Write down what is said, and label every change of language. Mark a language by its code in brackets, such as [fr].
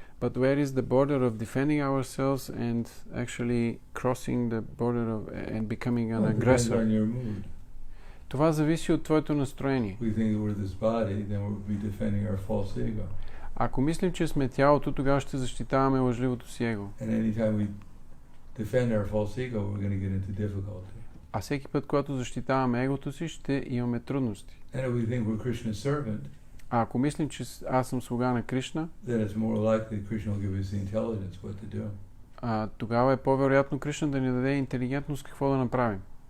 [en] But where is the border of defending ourselves and actually crossing the border of and becoming an aggressor? On your mood. [bg] Това зависи от твоето настроение. [en] We think we're this body, then we'll be defending our false ego. [bg] Ако мислим, че сме тялото, тогава ще защитаваме лъжливото си его. [en] And anytime we defend our false ego, we're going to get into difficulty. [bg] А всеки път, когато защитаваме егото си, ще имаме трудности. [en] And if we think we're Krishna's servant, [bg] а ако мислим, че аз съм слуга на Кришна, [en] then it's more likely Krishna will give us the intelligence what to do. [bg] Тогава е по-вероятно Кришна да ни даде интелигентност какво да направим.